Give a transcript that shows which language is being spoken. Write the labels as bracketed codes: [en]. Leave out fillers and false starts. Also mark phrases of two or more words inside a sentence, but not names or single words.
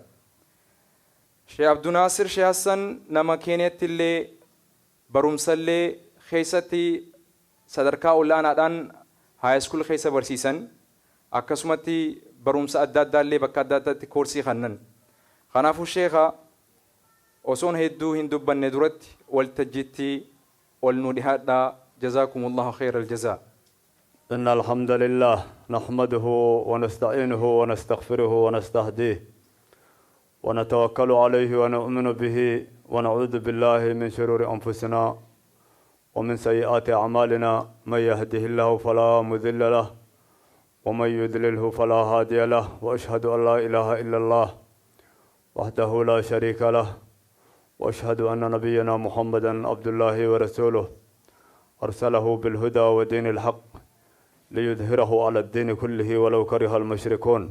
[om] Sheikh Abdul Nasir Sheikh Hassan nama Keeniyaatti illee barumsallee keessatti sadarkaa olaanaadhaan [en] high school [om] keessa barsiisan akkasumatti barumsa adda addaa illee bakka adda addaatti koorsii kennan. Kanaafuu sheekha osoon hedduu hin dubbanne duratti waltajjiitti ol nu dhihaadhaa. [ar] جزاكم الله خير الجزاء. إن الحمد لله نحمده ونستعينه ونستغفره ونستهديه ونتوكل عليه ونؤمن به ونعوذ بالله من شرور أنفسنا ومن سيئات أعمالنا من يهده الله فلا مضل له ومن يضلله فلا هادي له وأشهد أن لا إله إلا الله وحده لا شريك له وأشهد أن نبينا محمدا عبد الله ورسوله أرسله بالهدى ودين الحق ليظهره على الدين كله ولو كره المشركون.